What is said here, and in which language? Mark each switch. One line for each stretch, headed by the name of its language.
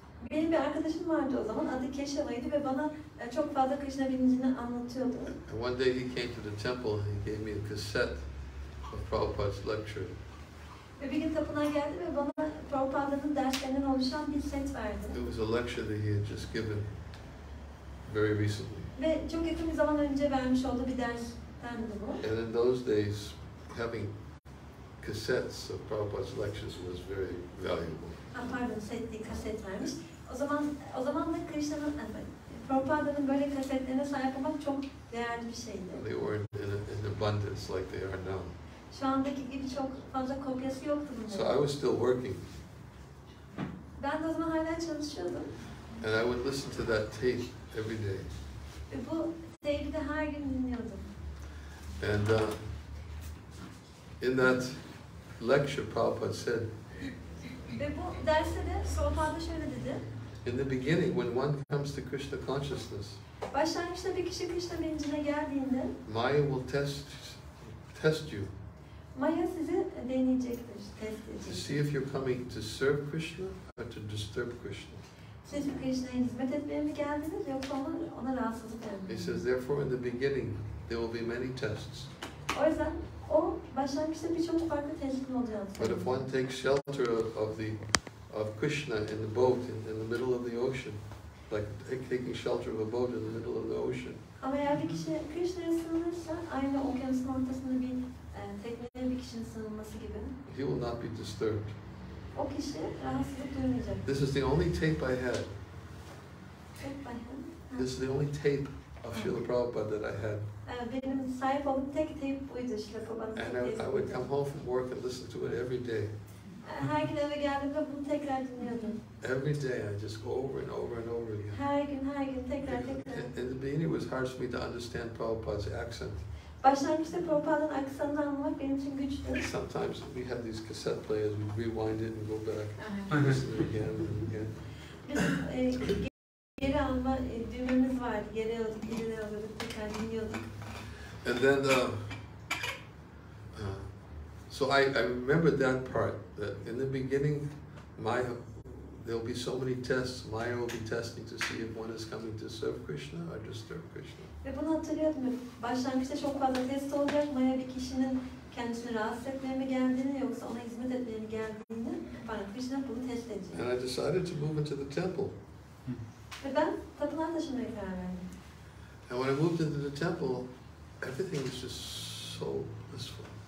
Turkish: Benim bir arkadaşım vardı o zaman, adı Keşava'ydı ve bana çok fazla Krishna bilincini anlatıyordu.
English: And one day he came to the temple and he gave me a cassette of Prabhupada's lecture.
Turkish: Ve bir gün tapınağa geldi ve bana Prabhupada'nın derslerinden oluşan bir set verdi.
English: It was a lecture that he had just given very recently.
Turkish: Ve çok yakın bir zaman önce vermiş olduğu bir derstendi bu.
English: And in those days, having cassettes of Prabhupada's lectures was very valuable.
Turkish: Pardon, kaset vermiş. O zaman da Krishna'nın, Prabhupada'nın böyle kasetlerine sahip olmak çok değerli bir şeydi.
English: They weren't in abundance like they are now.
Turkish: Şu andaki gibi çok fazla kopyası yoktu bunların.
English: So I was still working.
Turkish: Ben de o zaman hala çalışıyordum.
English: And I would listen to that tape every day.
Turkish: Ve bu tape'i de her gün dinliyordum.
English: And in that lecture, Prabhupada said,
Turkish: Ve bu derste de Prabhupada şöyle dedi.
English: in the beginning, when one comes to Krishna consciousness,
Turkish: Başlangıçta bir kişi Krishna bilincine geldiğinde
English: Maya will test you
Turkish: Maya sizi deneyecektir, test
English: to
Turkish: edecektir.
English: see if you're coming to serve Krishna or to disturb Krishna.
Turkish: Siz Krishna'ya hizmet etmeye mi geldiniz yoksa ona rahatsızlık
English: He
Turkish: vermeye mi?
English: says, therefore, in the beginning, there will be many tests.
Turkish: O yüzden o başlangıçta birçok farklı testin olacağını
English: But
Turkish: söylüyor.
English: if one takes shelter of Krishna in the boat in the middle of the ocean, like taking shelter of a boat in the middle of the ocean,
Turkish: Ama eğer bir kişi Krishna'ya sığınırsa aynı okyanusun ortasında bir tekneye bir kişinin sığınması gibi
English: he will not be disturbed.
Turkish: o kişi rahatsızlık duymayacak.
English: This is the only tape I had.
Turkish: Tek başına.
English: This is the only tape of Srila Prabhupada that I had.
Turkish: Benim sahip olduğum tek tape buydu işte Prabhupa'nın
English: And
Turkish: tek
English: I
Turkish: tape
English: would
Turkish: buydu.
English: come home from work and listen to it every day.
Turkish: Her gün eve geldiğimde bunu tekrar dinliyordum.
English: Every day I just go over and over and over again.
Turkish: Her gün tekrar.
English: In the beginning it was hard for me to understand Prabhupada's accent.
Turkish: Başlangıçta Prabhupa'nın aksanını anlamak benim için güçtü.
English: Sometimes we had these cassette players, we rewind it and go back and listen to it again and again.
Turkish: Bizim geri alma düğmemiz vardı. Geri alıyorduk, tekrar dinliyorduk.
English: And then, so I remember that part, that in the beginning, there'll be so many tests. Maya will be testing to see if one is coming to serve Krishna or disturb Krishna.
Turkish: Ve bunu hatırlıyordum. Başlangıçta çok fazla test olacak. Maya bir kişinin kendisini rahatsız etmeye mi geldiğini yoksa ona hizmet etmeye mi geldiğini, Krishna bunu test edecek.
English: And I decided to move into the temple.
Turkish: Ve ben tapınağa taşınmaya karar verdim.
English: And when I moved into the temple, everything was just so blissful.